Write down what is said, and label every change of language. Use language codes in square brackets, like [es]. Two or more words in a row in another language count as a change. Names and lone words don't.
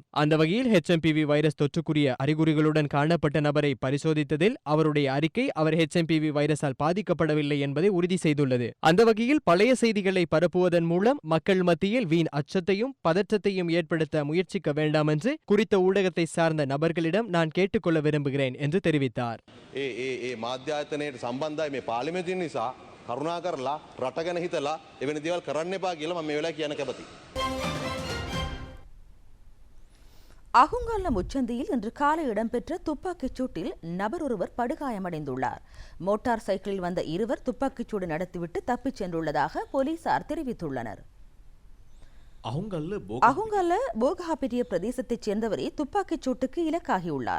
[ta] அந்த வகையில் HMPV வைரஸ் தொற்றுக்குரிய அறிகுறிகளுடன் காணப்பட்ட நபரை பரிசோதித்ததில் அவருடைய அறிக்கை அவர் HMPV வைரஸால் பாதிக்கப்படவில்லை என்பதை உறுதி செய்துள்ளது. அந்த வகையில் பழைய செய்திகளை பரப்புவதன் மூலம் மக்கள் மத்தியில் வீண் அச்சத்தையும் பதற்றத்தையும் ஏற்படுத்த முயற்சிக்க வேண்டாம் என்று குறித்த ஊடகத்தை சார்ந்த நபர்களிடம் நான் கேட்டுக்கொள்ள விரும்புகிறேன் என்று தெரிவித்தார். [si] මාධ්‍යායතනයට සම්බන්ධයි මේ පාර්ලිමේන්තුව නිසා කරුණා කරලා රට ගැන හිතලා එවැනි දේවල් කරන්න එපා කියලා මම මේ වෙලාවේ කියන්න කැමතියි. [ta] அகுங்காலம் முச்சந்தியில் இன்று காலை இடம்பெற்ற துப்பாக்கிச் சூட்டில் நபர் ஒருவர் படுகாயமடைந்துள்ளார். மோட்டார் சைக்கிளில் வந்த இருவர் துப்பாக்கிச்சூடு நடத்திவிட்டு தப்பிச் சென்றுள்ளதாக போலீசார் தெரிவித்துள்ளனர். அகுங்கல்ல போகஹாபிட்டிய பிரதேசத்தைச் சேர்ந்தவரே துப்பாக்கிச் சூட்டுக்கு இலக்காகியுள்ளார்.